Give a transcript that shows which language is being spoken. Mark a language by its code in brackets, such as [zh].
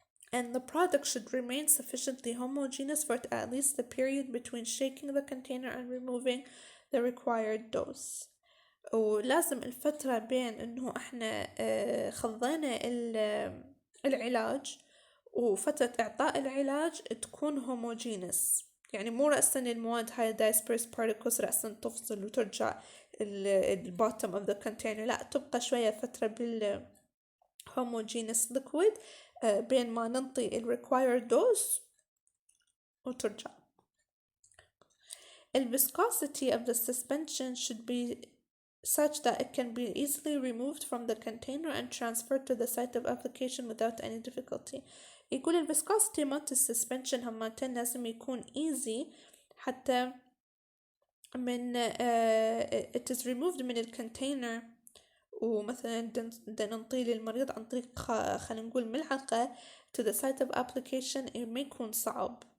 [en] And the product should remain sufficiently homogeneous for at least the period between shaking the container and removing the required dose. [ar] ولازم الفترة بين إنه إحنا خضينا العلاج وفترة إعطاء العلاج تكون homogeneous، يعني مو رأسا المواد هاي dispersed particles رأسا تفصل وترجع bottom of the container، لا تبقى شوية فترة homogeneous liquid بين ما ننطي required dose وترجع. [en] Viscosity of the suspension should be such that it can be easily removed from the container and transferred to the site of application without any difficulty. [ar] يقول viscosity مالت السسبنشن همتين لازم يكون easy حتى من [en] it is removed [ar] من الكونتينر، ومثلا بدنا ننطيه للمريض عن طريق خلينا نقول ملعقة [en] to the site of application، [ar] ما يكون صعب.